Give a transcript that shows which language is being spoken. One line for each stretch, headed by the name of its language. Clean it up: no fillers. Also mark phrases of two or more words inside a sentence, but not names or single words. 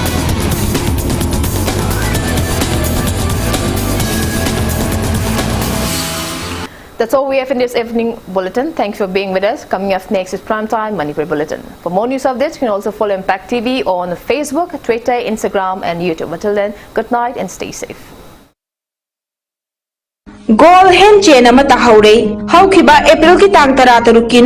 English: That's all we have in this evening bulletin. Thanks for being with us. Coming up next is Primetime Manipur Bulletin. For more news updates, you can also follow Impact TV on Facebook, Twitter, Instagram and YouTube. Until then, good night and stay safe.
Manipuri: Goal hen chen ama ta haure hau khiba April ki tang tara taruki